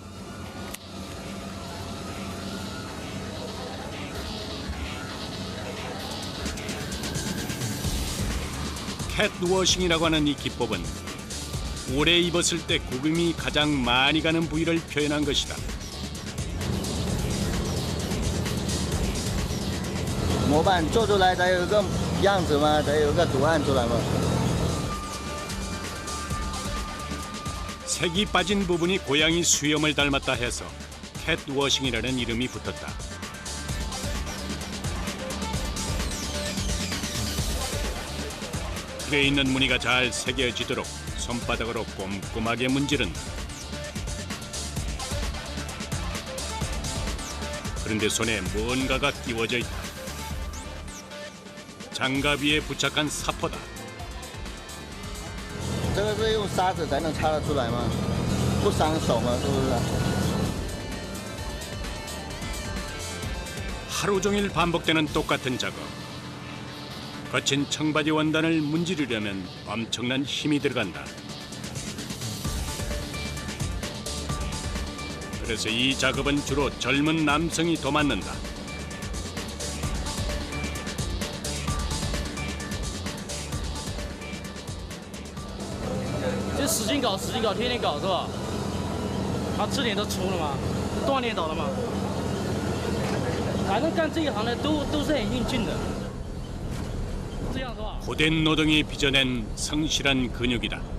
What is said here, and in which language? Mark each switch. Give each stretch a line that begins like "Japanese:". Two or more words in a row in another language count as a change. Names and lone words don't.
Korean: 캣워싱이라고 하는 이 기법은 오래 입었을 때 구김이 가장 많이 가는 부위를 표현한 것이다.
Chinese: 模板做出来才有个样子嘛，才有个图案出来嘛。
Korean: 색이 빠진 부분이 고양이 수염을 닮았다 해서 캣워싱이라는 이름이 붙었다. 틀에 있는 무늬가 잘 새겨지도록 손바닥으로 꼼꼼하게 문지른다. 그런데 손에 뭔가가 끼워져 있다. 장갑 위에 부착한 사포다.
Chinese: 这个是用砂纸才能擦得出来吗？不伤手吗？是不是？
Korean: 하루 종일 반복되는 똑같은 작업. 거친 청바지 원단을 문지르려면 엄청난 힘이 들어간다. 그래서 이 작업은 주로 젊은 남성이 도맡는다.
Chinese: 就使劲搞，使劲搞，天天搞是吧？他吃点都粗了嘛，锻炼到了嘛。反正干这一行的都是很硬劲的，这样是吧？
Korean: 고된 노동이 빚어낸 성실한 근육이다.